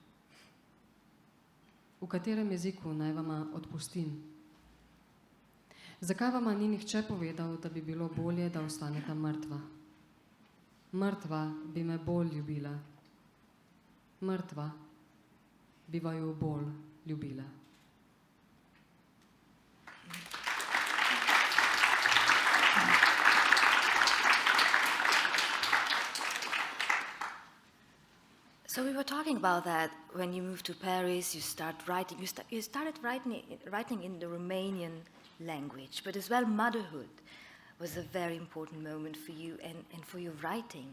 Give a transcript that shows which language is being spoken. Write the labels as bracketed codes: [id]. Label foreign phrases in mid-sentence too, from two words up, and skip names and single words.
[sl] V katerem jeziku naj vama odpustim? Zakaj vama ni nihče povedal, da bi bilo bolje, da ostaneta mrtva? Mrtva bi me bolj ljubila. Mrtva bi vaju bolj ljubila. [en] So we were talking about that when you moved to Paris, you started writing in the Romanian language, but as well motherhood was a very important moment for you and for your writing.